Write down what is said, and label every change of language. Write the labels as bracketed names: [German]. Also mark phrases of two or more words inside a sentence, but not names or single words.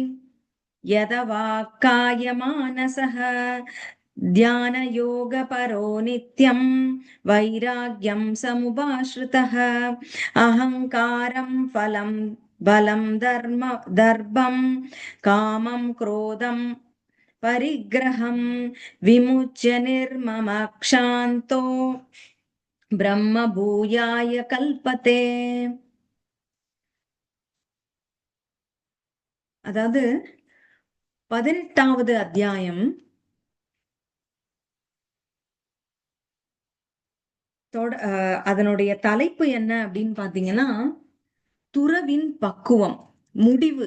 [Sanskrit] यदवाक्कायमानसः ध्यानयोगपरो नित्यं वैराग्यं समुपाश्रितः अहङ्कारं फलं बलं दर्भं कामं क्रोधं परिग्रहं विमुच्य निर्ममक्षान्तो ब्रह्म भूयाय कल्पते. [Tamil] அதாவது 18வது அத்தியாயம் அதனுடைய தலைப்பு என்ன அப்படின்னு பாத்தீங்கன்னா துறவின் பக்குவம், முடிவு.